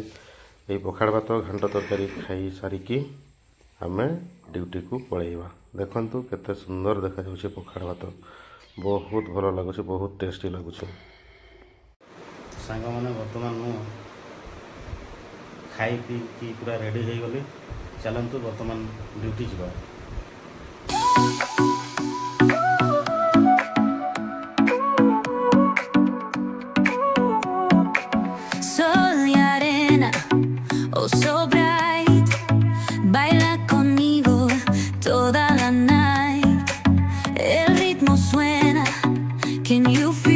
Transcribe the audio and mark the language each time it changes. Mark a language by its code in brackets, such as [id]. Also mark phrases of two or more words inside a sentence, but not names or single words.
[or] ଏଇ ପଖାଳ ଭାତ ଘାଣ୍ଟ ତରକାରୀ ଖାଇ ସାରିକି ଆମେ ଡ୍ୟୁଟିକୁ ପଳେଇବା। ଦେଖନ୍ତୁ କେତେ ସୁନ୍ଦର ଦେଖାଯାଉଛି ପଖାଳ ଭାତ। ବହୁତ ଭଲ ଲାଗୁଛି, ବହୁତ ଟେଷ୍ଟି ଲାଗୁଛି। ସାଙ୍ଗମାନେ ବର୍ତ୍ତମାନ ମୁଁ ଖାଇ ପିଇକି ପୁରା ରେଡ଼ି ହେଇଗଲି। ଚାଲନ୍ତୁ ବର୍ତ୍ତମାନ ଡ୍ୟୁଟି ଯିବା। [es] Sol y arena, [en] oh so bright, [es] baila conmigo toda la night. El ritmo suena, [en] can you